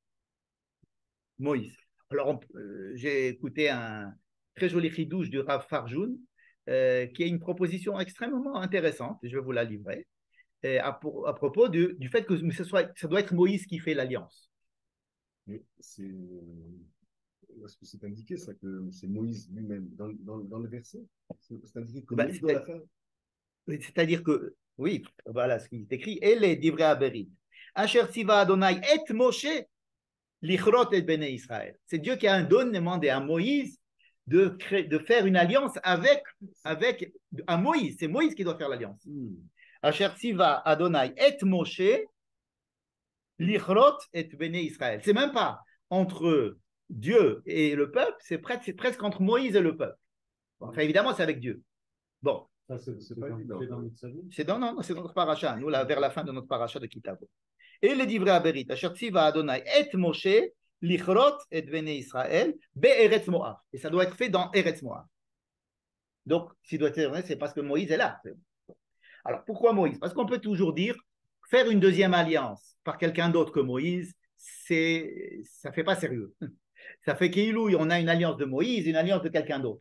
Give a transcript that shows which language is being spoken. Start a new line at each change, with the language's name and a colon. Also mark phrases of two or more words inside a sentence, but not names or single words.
French: Alors, j'ai écouté un très joli chidouche du Rav Farjoun, qui est une proposition extrêmement intéressante, je vais vous la livrer, à propos du fait que ça doit être Moïse qui fait l'alliance. Est-ce que c'est indiqué ça, que c'est Moïse lui-même dans le verset? C'est indiqué que Moïse doit la faire? C'est-à-dire que, oui, voilà ce qui est écrit, et les
Hebrew: דברי הברית. אשר צוה אדני את משה לכרת את בני ישראל.
French: C'est Dieu qui a demandé à Moïse de faire une alliance avec Moïse. C'est Moïse qui doit faire l'alliance.
Hebrew: אשר צוה אדני את משה לכרת את בני ישראל.
French: C'est même pas entre Dieu et le peuple, c'est presque entre Moïse et le peuple. Enfin, évidemment, c'est avec Dieu. Bon. Ça, c'est pas évident. C'est dans notre paracha, nous, vers la fin de notre paracha de Kitavo. Et les
Hebrew: דברי הברית אשר צוה אדני את משה לכרת את בני ישראל בארץ מואב.
French: Et ça doit être fait dans Eretz Moab. Donc, s'il doit être fait, c'est parce que Moïse est là. Alors, pourquoi Moïse? Parce qu'on peut toujours dire, faire une 2e alliance par quelqu'un d'autre que Moïse, ça ne fait pas sérieux. Ça fait on a une alliance de Moïse, une alliance de quelqu'un d'autre.